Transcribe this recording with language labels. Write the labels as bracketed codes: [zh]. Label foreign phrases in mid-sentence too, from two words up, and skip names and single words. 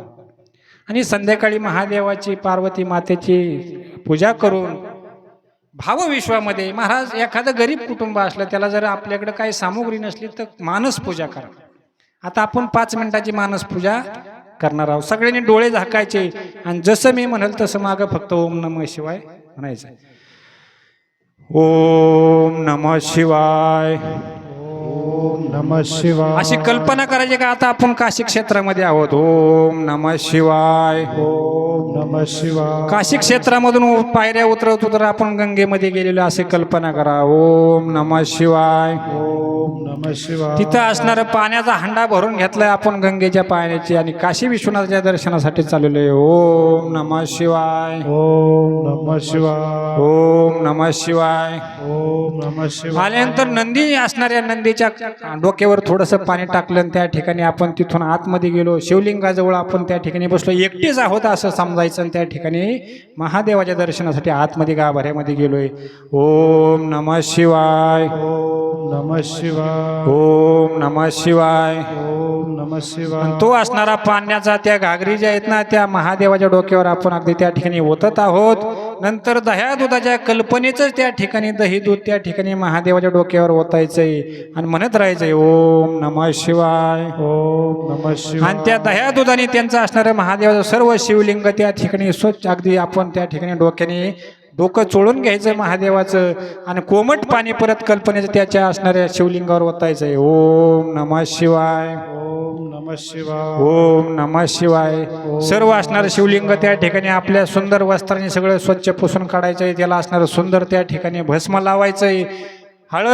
[mr] आणि संध्याकाळी महादेवाची पार्वती मातेची पूजा करून भावविश्वामध्ये महाराज एखादं गरीब कुटुंब असलं त्याला जर आपल्याकडे काही सामुग्री नसली तर मानस पूजा करा. आता आपण 5 मिनिटाची मानस पूजा करणार आहोत. सगळ्यांनी डोळे झाकायचे आणि जसं मी म्हणाल तसं मागं फक्त [sa] ओम नमः शिवाय [mr] म्हणायचं. [sa] ओम नमः शिवाय, ओम नमः शिवाय. [mr] अशी कल्पना करायची का आता आपण काशी क्षेत्रामध्ये आहोत. [sa] ओम नमः शिवाय, ओम नमः शिवाय. [mr] काशी क्षेत्रामधून पायऱ्या उतरत उतर आपण गंगेमध्ये गेलेलो असे कल्पना करा. [sa] ओम नमः शिवाय, ओम नमः शिवाय. [mr] तिथं असणारं पाण्याचा हंडा भरून घेतलाय आपण गंगेच्या पाण्याची आणि काशी विश्वनाथाच्या दर्शनासाठी चाललेलो आहे. [sa] ओम नमः शिवाय, ओम नमः शिवाय, ओम नमः शिवाय. ओम नमः शिवाय. [mr] आल्यानंतर नंदी असणाऱ्या नंदीच्या डोक्यावर थोडंसं पाणी टाकलं आणि त्या ठिकाणी आपण तिथून आतमध्ये गेलो. शिवलिंगाजवळ आपण त्या ठिकाणी बसलो, एकटेच आहोत असं समजायचं, आणि त्या ठिकाणी महादेवाच्या दर्शनासाठी आतमध्ये गाभाऱ्यामध्ये गेलोय. [sa] ओम नमः शिवाय, ओम नमः शिवाय, ओम नमः शिवाय. ओम नमः शिवाय. [mr] तो असणारा पाण्याचा त्या घागरी ज्या आहेत ना त्या महादेवाच्या डोक्यावर आपण अगदी त्या ठिकाणी ओतत आहोत. नंतर दह्या दुधाच्या कल्पनेच त्या ठिकाणी दही दूध त्या ठिकाणी महादेवाच्या डोक्यावर ओतायचंय आणि म्हणत राहायचंय [sa] ओम नमः शिवाय, ओम नमः शिवाय. [mr] आणि त्या दह्या दुधाने त्यांचं असणारं महादेवाचं सर्व शिवलिंग त्या ठिकाणी स्वच्छ अगदी आपण त्या ठिकाणी डोक्याने डोकं चोळून घ्यायचं महादेवाचं आणि कोमट पाणी परत कल्पनेचं त्याच्या असणाऱ्या शिवलिंगावर ओतायचंय. [sa] ओम नमः शिवाय, ओम नमः शिवाय, ओम नमः शिवाय. [mr] सर्व असणारं शिवलिंग त्या ठिकाणी आपल्या सुंदर वस्त्राने सगळं स्वच्छ पुसून काढायचंय. त्याला असणारं सुंदर त्या ठिकाणी भस्म लावायचंय.